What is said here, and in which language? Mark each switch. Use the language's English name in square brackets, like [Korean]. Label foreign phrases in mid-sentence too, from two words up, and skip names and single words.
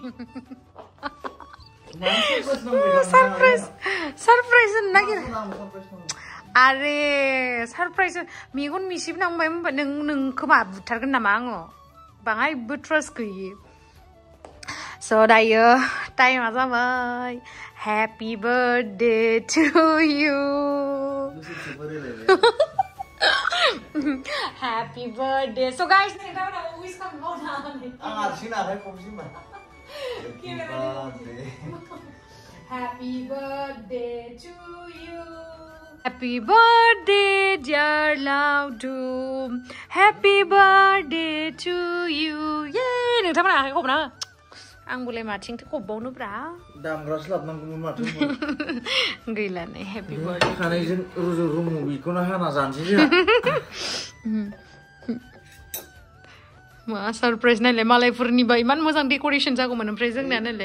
[Bodo] सरप्राइज नागिर आरे सरप्राइज मेगन मिसिब नांबाय होनबा नोंखौ मा बुथारगोन नामा आङो बाङायबो ट्रास्ट गैयि स' दायो टाइमा जाबाय [English] happy birthday to you happy birthday so guys [Bodo] नोंथांमोना विश खालामबावनानै आं हारसिं आखाइ खबसिमबा [English] Happy birthday to you. Happy birthday, dear Laudum. Happy birthday to you. Yay! [Bodo] Nोंथांमोना आखाइ खबना आं बोलाय माथिंथो खबबावनो ब्रा दामग्रा स्लाबनांगौमोन माथो गैला नै [English] happy birthday [Bodo] खानायजों रुजु रुमु बेखौनो हाना जानोसै जोंहा मा सरप्राइज नायलाय मालायफोरनिबा इमान मोजां डेक'रेसन जागौमोन ओमफ्राय जोंना नायलाय